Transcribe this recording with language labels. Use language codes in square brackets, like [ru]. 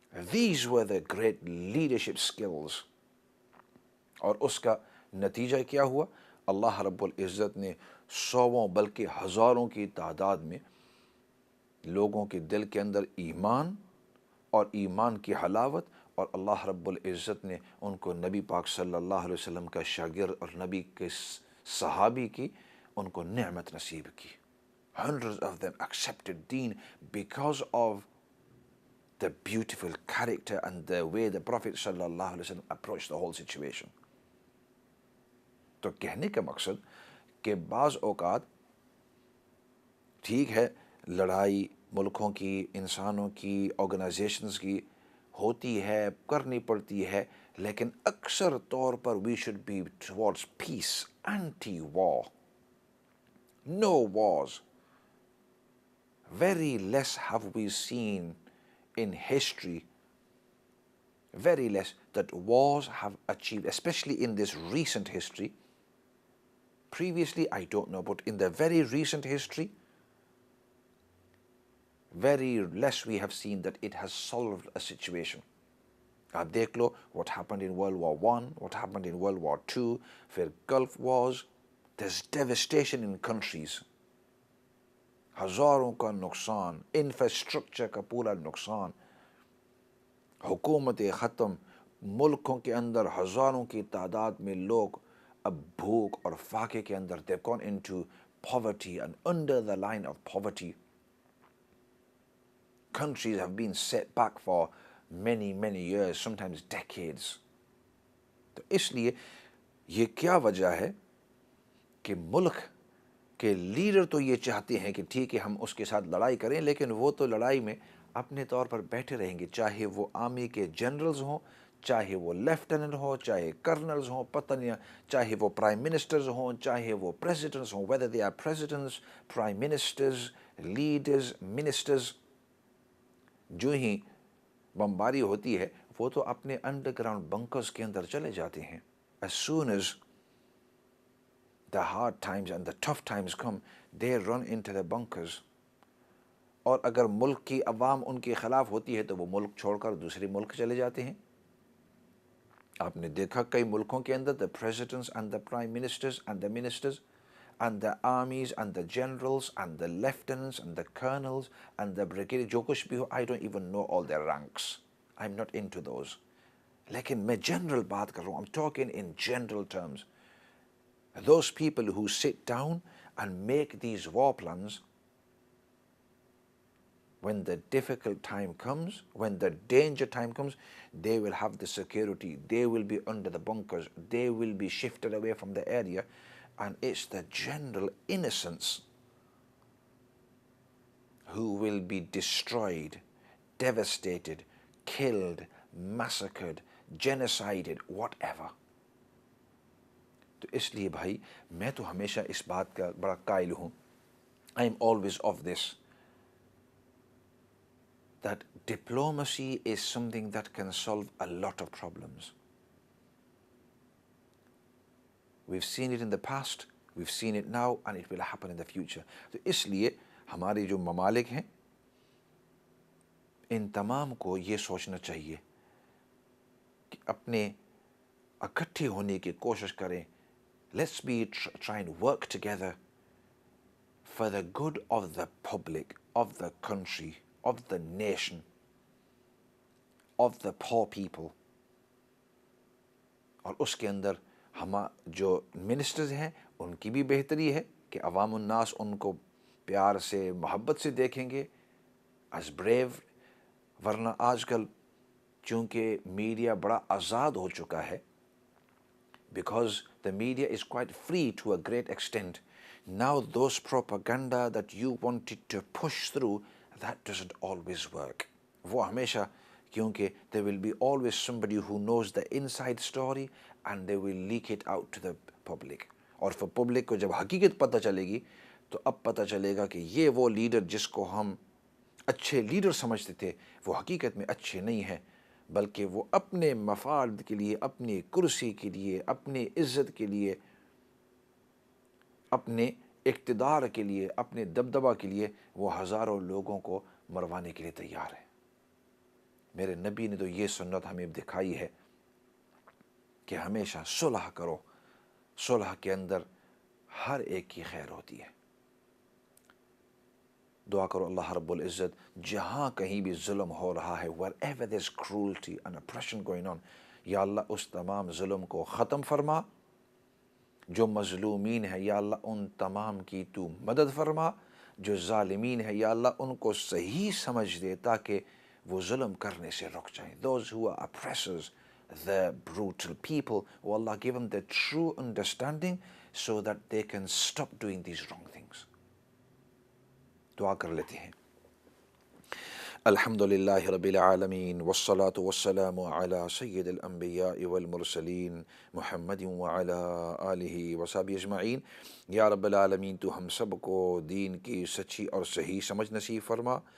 [en] These were the great leadership skills. [ur] اور اس کا نتیجہ کیا ہوا؟ اللہ رب العزت نے سووں بلکہ ہزاروں کی تعداد میں لوگوں کے دل کے اندر ایمان اور ایمان کی حلاوت، اور اللہ رب العزت نے ان کو نبی پاک صلی اللہ علیہ وسلم کا شاگرد اور نبی کے صحابی کی ان کو نعمت نصیب کی. [en] Hundreds of them accepted deen because of the beautiful character and the way the Prophet [ar] صلی اللہ علیہ وسلم [en] approached the whole situation. [ur] تو کہنے کا مقصد کہ بعض اوقات ٹھیک ہے لڑائی ملکوں کی، انسانوں کی، آرگنائزیشنز کی ہوتی ہے، کرنی پڑتی ہے، لیکن اکثر طور پر [en] we should be towards peace, anti-war. No wars. Very less have we seen in history, very less that wars have achieved, especially in this recent history. Previously, I don't know, but in the very recent history, very less we have seen that it has solved a situation. [ur] آپ دیکھ لو [en] what happened in World War I, what happened in World War II, [ur] پھر [en] Gulf Wars. There's devastation in countries. [ur] ہزاروں کا نقصان، infrastructure کا پورا نقصان، حکومت ختم، ملکوں کے اندر ہزاروں کی تعداد میں لوگ اب بھوک اور فاقے کے اندر [en] they've gone into poverty and under the line of poverty. Countries have been set back for many years, sometimes decades. [ur] تو اس لیے یہ کیا وجہ ہے کہ ملک کے لیڈر تو یہ چاہتے ہیں کہ ٹھیک ہے ہم اس کے ساتھ لڑائی کریں، لیکن وہ تو لڑائی میں اپنے طور پر بیٹھے رہیں گے، چاہے وہ آرمی کے جنرلز ہوں، چاہے وہ لیفٹیننٹ ہوں، چاہے کرنلز ہوں، پتہ نہیں، چاہے وہ پرائم منسٹرز ہوں، چاہے وہ پریزیڈنٹس ہوں، [en] whether they are presidents, prime ministers, leaders, ministers. [ur] جو ہی بمباری ہوتی ہے وہ تو اپنے انڈر گراؤنڈ بنکرز کے اندر چلے جاتے ہیں. [en] As soon as the hard times and the tough times come, they run into the bunkers. [ur] اور اگر ملک کی عوام ان کے خلاف ہوتی ہے تو وہ ملک چھوڑ کر دوسرے ملک چلے جاتے ہیں. آپ نے دیکھا کئی ملکوں کے اندر [en] the presidents and the prime ministers and the ministers and the armies and the generals and the lieutenants and the colonels and the brigadier، [ur] جو کچھ بھی ہو [en] I don't even know all their ranks. I'm not into those. [ur] لیکن میں general بات کر رہا ہوں. [en] I'm talking in general terms. Those people who sit down and make these war plans, when the difficult time comes, when the danger time comes, they will have the security, they will be under the bunkers, they will be shifted away from the area, and it's the general innocents who will be destroyed, devastated, killed, massacred, genocided, whatever. [ur] تو اس لیے بھائی میں تو ہمیشہ اس بات کا بڑا قائل ہوں. [en] I am always of this, that diplomacy is something that can solve a lot of problems. We've seen it in the past We've seen it now and it will happen in the future. [ur] تو اس لیے ہمارے جو ممالک ہیں ان تمام کو یہ سوچنا چاہیے کہ اپنے اکٹھے ہونے کی کوشش کریں. [en] Let's be try and work together for the good of the public, of the country, of the nation, of the poor people. [ur] اور اس کے اندر جو منسٹرز ہیں ان کی بھی بہتری ہے کہ عوام الناس ان کو پیار سے محبت سے دیکھیں گے [en] as brave. [ur] ورنہ آج کل چونکہ میڈیا بڑا آزاد ہو چکا ہے, [en] because the media is quite free to a great extent, now those propaganda that you wanted to push through, that doesn't always work. [ur] وہ ہمیشہ, [en] کیونکہ there will be always somebody who knows the inside story and they will leak it out to the public. [ur] اور for public کو جب حقیقت پتہ چلے گی تو اب پتہ چلے گا کہ یہ وہ لیڈر جس کو ہم اچھے لیڈر سمجھتے تھے وہ حقیقت میں اچھے نہیں ہیں, بلکہ وہ اپنے مفاد کے لیے, اپنی کرسی کے لیے, اپنی عزت کے لیے, اپنے اقتدار کے لیے, اپنے دبدبہ کے لیے وہ ہزاروں لوگوں کو مروانے کے لیے تیار ہے. میرے نبی نے تو یہ سنت ہمیں دکھائی ہے کہ ہمیشہ صلح کرو, صلح کے اندر ہر ایک کی خیر ہوتی ہے. دعا کرو اللہ رب العزت جہاں کہیں بھی ظلم ہو رہا ہے, [en] wherever there's cruelty and oppression going on, [ur] یا اللہ اس تمام ظلم کو ختم فرما. جو مظلومین ہے یا اللہ ان تمام کی تو مدد فرما. جو ظالمین ہے یا اللہ ان کو صحیح سمجھ دے تاکہ وہ ظلم کرنے سے رک جائیں. [en] Those who are oppressors, the brutal people, oh Allah give them the true understanding so that they can stop doing these wrong things. [ur] دعا کر لیتے ہیں. [ar] الحمد للہ رب العالمین والصلاة والسلام علی سید الانبیاء والمرسلین محمد وعلی آلہ وصحبہ اجمعین. [ur] یا رب العالمین تو ہم سب کو دین کی سچی اور صحیح سمجھ نصیب فرما.